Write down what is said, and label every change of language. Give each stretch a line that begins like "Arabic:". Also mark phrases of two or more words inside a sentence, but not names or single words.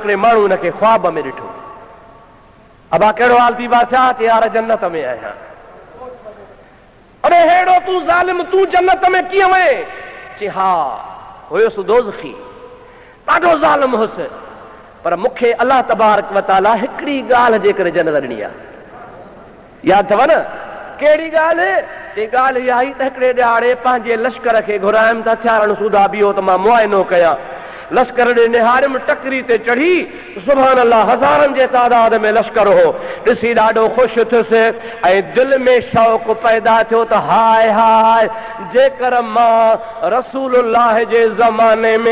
Sindhi: हिकिड़े माण्हू हुनखे ख्वाब में ॾिठो अबा कहिड़ो हाल थी बादशाह चई यार जन्नत में आहियां अरे हेड़ो तूं ज़ालिम तूं जन्नत में कीअं वए चई हा हुयुसि दोज़खी ॾाढो ज़ालिम हुयुसि पर मूंखे
Arabic: الله تبارك وتعالى
Sindhi: हिकिड़ी ॻाल्हि जे करे जन्नत ॾिनी आहे यादि अथव न कहिड़ी ॻाल्हि चई ॻाल्हि इहा ई त हिकिड़े ॾियारे पंहिंजे लश्कर खे घुरायमि त हथियारनि सूदा बीहो त मां मुआइनो कयां लश्कर ॾे निहारियमि टकरी ते चढ़ी
Arabic: سبحان الله
Sindhi: हज़ारनि जे तादाद में लश्कर हो ॾिसी ॾाढो ख़ुशि थियुसि ऐं दिलि में शौक़ पैदा थियो त हाय हाय जेकर मां रसूलुल्लाह जे ज़माने में